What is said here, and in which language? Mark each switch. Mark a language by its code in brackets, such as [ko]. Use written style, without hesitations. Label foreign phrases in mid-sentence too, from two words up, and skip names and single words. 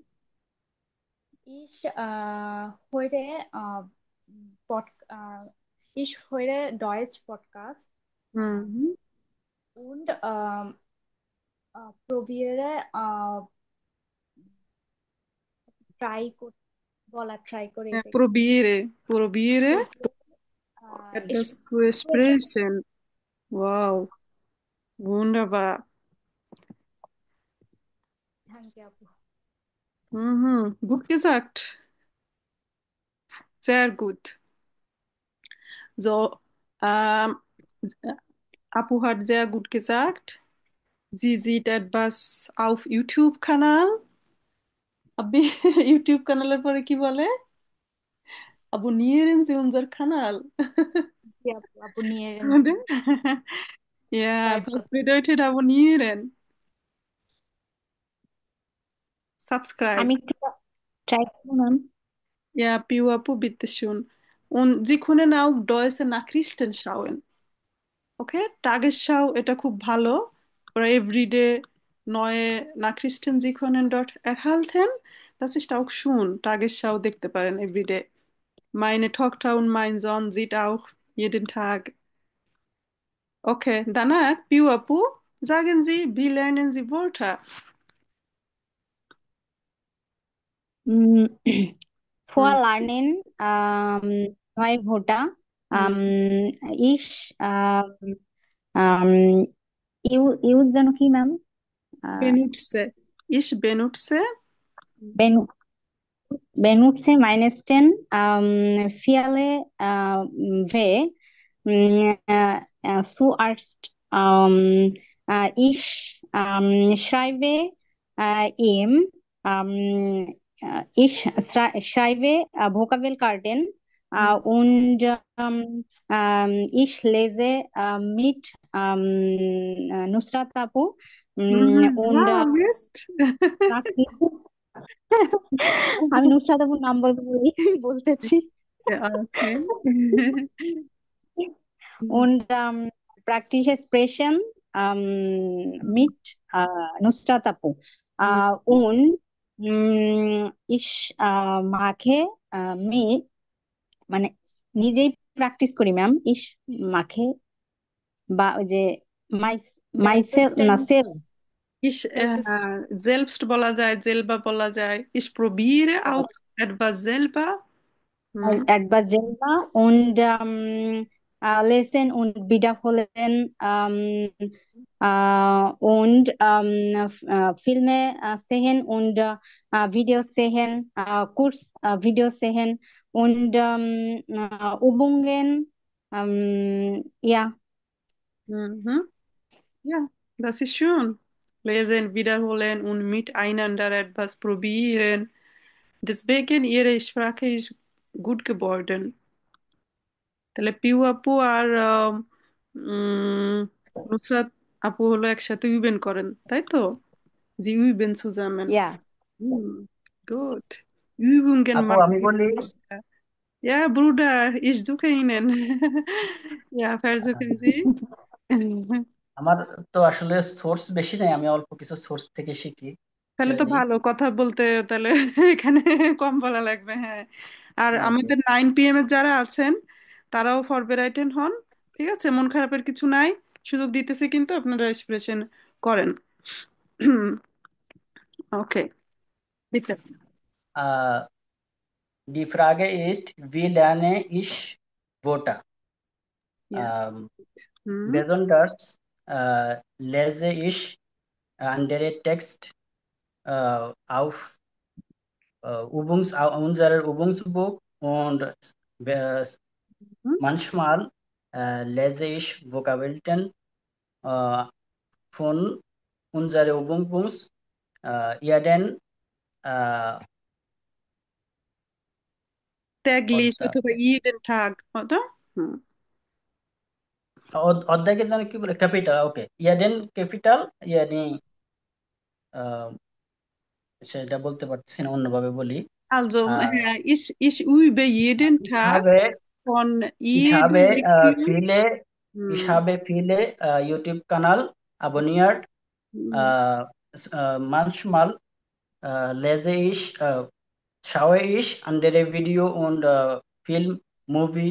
[de] Ich höre Pod ich höre Deutsch Podcast [bn] হুম [de] und probiere [en] try try [de] করে [bn] হ্যাঁ, এটা [de] probiere, probiere probiere, etwas zu sprechen. Wow, wunderbar. Danke, আপু। Gut gesagt, sehr gut. So, Apu hat sehr gut gesagt. Sie sieht etwas auf YouTube-Kanal. [bn] Abbi, YouTube-Kanal পরে কি বলে? [de] Abonnieren Sie unser Kanal. [bn] জি আপু, আপু nieren. [de] Oder? Ja, Schreibt was bedeutet abonnieren? [en] Subscribe. [bn] আমি একটু ট্রাই করবো ম্যাম। [de] Ja, Piwapu, bitteschön. Und Sie können auch Deutsche Nachrichten schauen. Okay? Tagesschau, [bn] এটা খুব ভালো। [de] Oder everyday neue Nachrichten Sie können dort erhalten. Das ist auch schön. Tagesschau [bn] দেখতে পারেন [de] everyday. Meine Tochter und mein Sohn sieht auch jeden Tag. Okay, danach, Piwapu, sagen Sie, wie lernen Sie Wörter? উম, হুম, Vorlernen neue Wörter. হুম। Ich ähm, [bn] ইউজ যেন কি ম্যাম? [de] Benutze. Ich benutze. benutze meisten viele W zuerst. Ich schreibe ihm, ich schreibe Vokabelkarten হুম, und ich lese mit Nusrat Apu und Ja, Mist. [bn] আমি নুসরাত আপুর নাম বলতে বলি বলতেছি। [de] Ja, okay. Und praktische Sprechen mit Nusrat Apu. Und ich mache mit [bn] মানে নিজেই প্র্যাকটিস করি ম্যাম। [de] Ich mache [bn] বা ওই যে মাই মাইসেল না [de] Selbstverständlich. [bn] সেল [de] Ich selbst [bn] বলা যায়, selber বলা যায়। [de] Ich probiere auch etwas selber. হুম, etwas selber und lesen und wiederholen und Filme sehen und Videos sehen, Kursvideos sehen und Übungen. Ja, mhm. Ja, das ist schön. Lesen, wiederholen und miteinander etwas probieren. Deswegen Ihre Sprache ist gut geworden. [bn] তাহলে পিউ আপু আর উম, নুসরাত আপু হলো একসাথে ইভেন করেন, তাই তো? [de] Sie üben zusammen. ja. Gut. Übungen [bn] আপু [de] machen [bn] আমি [de] ist [bn] বলি, [de] besser. Ja, Bruder, ich suche Ihnen. Ja, versuchen Sie. [bn] আমার তো আসলে সোর্স বেশি নাই, আমি অল্প কিছু সোর্স থেকে শিখি তাহলে তো ডেইলি। ভালো কথা বলতে, তাহলে এখানে কম বলা লাগবে, হ্যাঁ। আর ওকে। আমাদের 9 PM এর যারা আছেন তারাও ফরবেরাইটেন হন। ঠিক আছে, মন খারাপের কিছু নাই, সুযোগ দিতেছি, কিন্তু আপনারা এক্সপ্রেশন করেন। ওকে, বিতে। [de] Die Frage ist, wie lerne ich Wörter? Ja. হুম, Besonders lese ich andere Text auf unserer Übungsbuch und äh, হুম, manchmal lese ich Vokabeln äh, von unserer Übungsbuch. Jeden äh, täglich [bn] অধ্যা- [de] অথবা jeden Tag, oder? হুম, [bn] অধ্যায়কে জানি কি বলে, ক্যাপিটাল। ওকে, [de] jeden Kapitel [bn] ইয়ানি সেটা বলতে পারতেছি না, অন্যভাবে বলি। [de] Also, আহ, ich übe jeden ich Tag habe von ich jeder habe Lektion. viele ich হুম, habe viele YouTube-Kanal abonniert. হুম, Äh, manchmal lese ich schaue ich andere Video und Film, Movie